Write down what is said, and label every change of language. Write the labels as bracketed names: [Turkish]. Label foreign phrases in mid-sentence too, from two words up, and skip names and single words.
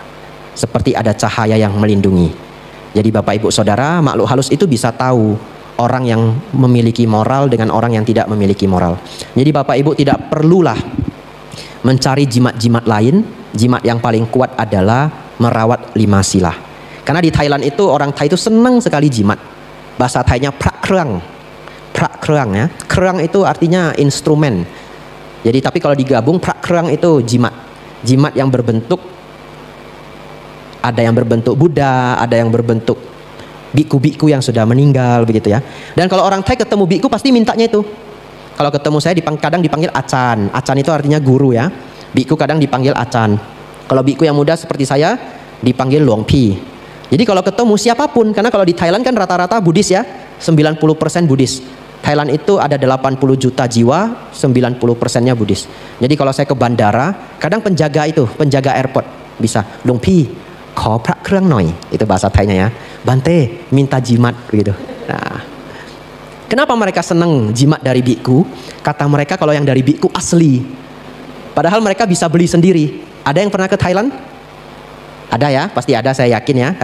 [Indonesian] Seperti ada cahaya yang melindungi. Jadi Bapak Ibu Saudara, makhluk halus itu bisa tahu orang yang memiliki moral dengan orang yang tidak memiliki moral. Jadi Bapak Ibu tidak perlulah mencari jimat-jimat lain. Jimat yang paling kuat adalah merawat 5 sila. Karena di Thailand itu orang Thai itu senang sekali jimat. Bahasa Thainya [Thai] พระเครื่อง. พระเครื่อง [Indonesian] ya. Krang itu artinya instrumen. Jadi tapi kalau digabung [Thai] พระเครื่อง [Indonesian] itu jimat. Jimat yang berbentuk, ada yang berbentuk Buddha, ada yang berbentuk biku-biku yang sudah meninggal begitu ya. Dan kalau orang Thai ketemu biku pasti mintanya itu. Kalau ketemu saya kadang dipanggil acan. Acan itu artinya guru ya. Biku kadang dipanggil acan. Kalau biku yang muda seperti saya dipanggil Luang Pi. Jadi kalau ketemu siapapun, karena kalau di Thailand kan rata-rata Buddhis ya, 90% Buddhis. Thailand itu ada 80 juta jiwa, 90%-nya Buddhis. Jadi kalau saya ke bandara, kadang penjaga airport bisa, Luang Pi, [Thai] ขอ พระเครื่องหน่อย. [Indonesian] Itu bahasa Thainya ya. Bante, minta jimat begitu. Nah, kenapa mereka senang jimat dari biku? Kata mereka kalau yang dari biku asli. Padahal mereka bisa beli sendiri. Ada yang pernah ke Thailand? Ada ya, pasti ada, saya yakin ya.